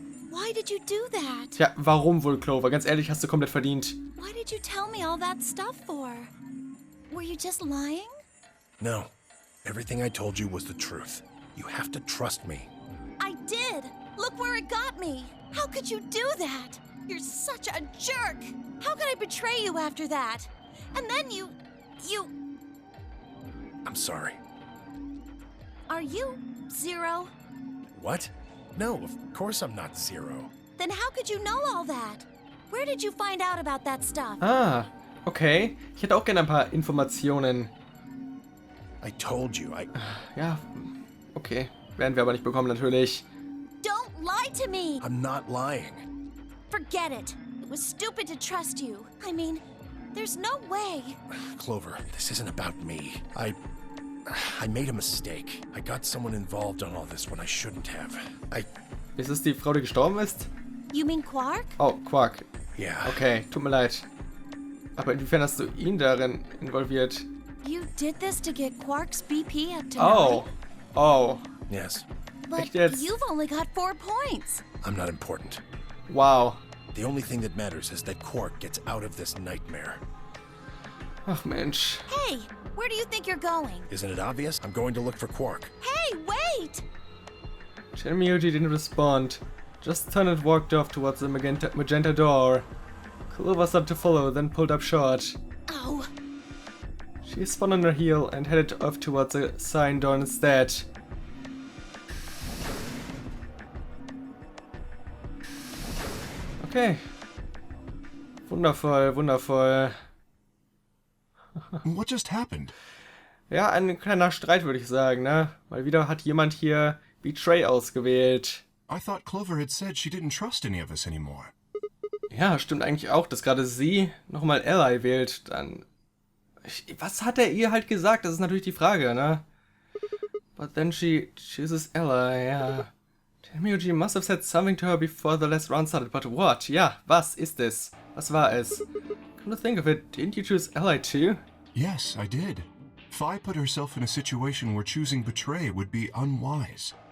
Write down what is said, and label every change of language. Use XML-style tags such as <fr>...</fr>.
<en>Why did you do that?</en> <de>Tja, warum wohl, Clover? Ganz ehrlich, hast du komplett verdient.</de> <en>Why did you tell me all that stuff for? Were you just lying? No. Everything I told you was the truth. You have to trust me. I did! Look where it got me! How could you do that? You're such a jerk! How could I betray you after that? And then you... I'm sorry. Are you Zero? What? No, of course I'm not Zero. Then how could you know all that? Where did you find out about that stuff? Ah, okay.</en> <de>Ich hätte auch gerne ein paar Informationen.</de> <en>I told you,</en> <de>Ja, okay. Werden wir aber nicht bekommen, natürlich.</de> <en>Don't lie to me! I'm not lying. Forget it. It was stupid to trust you. I mean, there's no way. Clover, this isn't about me. I made a mistake. I got someone involved on all this when I shouldn't have.</en> <de>Ist es die Frau, die gestorben ist?</de> <en>You mean Quark? Oh, Quark. Yeah.</en> <de>Okay, tut mir leid. Aber inwiefern hast du ihn darin involviert?</de> <en>You did this to get Quark's BP up to Oh. 9? Oh. Yes. But</en> <de>Echt jetzt?</de> <en>you've only got 4 points. I'm not important. Wow. The only thing that matters is that Quark gets out of this nightmare.</en> <de>Ach Mensch.</de> <en>Hey, where do you think you're going? Isn't it obvious? I'm going to look for Quark. Hey, wait! Shenmue didn't respond. Just turned and walked off towards the magenta door. Clover started to follow, then pulled up short. Oh, She spun on her heel and headed off towards the sign door instead.</en> <de>Okay. Wundervoll, wundervoll.</de> <en>What just happened?</en> <de>Ja, ein kleiner Streit, würde ich sagen, ne? Weil wieder hat jemand hier Betray ausgewählt.</de> <en>I thought Clover had said she didn't trust any of us anymore.</en> <de>Ja, stimmt eigentlich auch, dass gerade sie nochmal Ally wählt. Dann... Was hat er ihr halt gesagt? Das ist natürlich die Frage, ne?</de> <en>But then she chooses Ally, ja. Tenmyuji must have said something to her before the last round started, but what?</en> <de>Ja, was ist es? Was war es?</de> <en>Come to think of it, didn't you choose Ally too? Yes, I did. Fi put herself in a situation where choosing Betray would be unwise.</en>